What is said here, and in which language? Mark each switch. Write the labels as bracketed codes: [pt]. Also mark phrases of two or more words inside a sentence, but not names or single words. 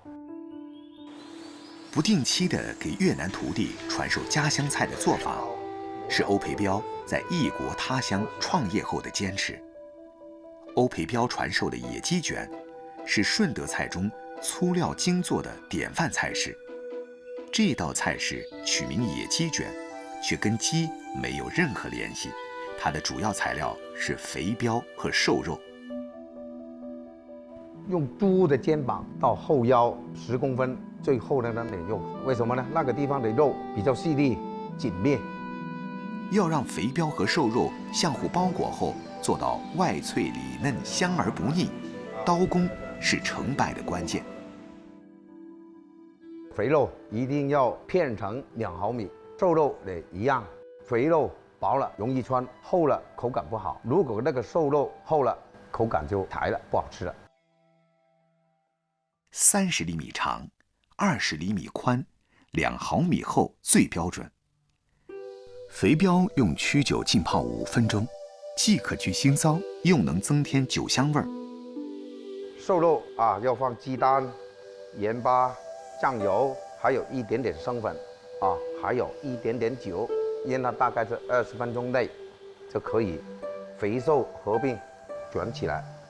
[zh] 不定期地給越南徒弟傳授家鄉菜的做法，是歐培彪在異國他鄉創業後的堅持。歐培彪傳授的野雞卷，是順德菜中粗料精做的典範菜式。這道菜式取名野雞卷，卻跟雞沒有任何聯繫，它的主要材料是肥膘和瘦肉。用豬的肩膀到後腰10公分最厚的那點肉，為什麼呢？那個地方的肉比較細膩緊密。要讓肥膘和瘦肉相互包裹後，做到外脆裡嫩、香而不膩，刀工是成敗的關鍵。肥肉一定要片成2毫米，瘦肉也一樣。肥肉薄了容易穿，厚了口感不好。如果那個瘦肉厚了，口感就柴了，不好吃了。 30厘米長，20 厘米寬，2毫米厚最標準。肥膘用曲酒浸泡5分鐘，既可去腥臊，又能增添酒香味兒。瘦肉啊，要放雞蛋、鹽巴、醬油，還有一點點生粉，啊，還有一點點酒，醃它大概是20分鐘內，就可以肥瘦合併捲起來。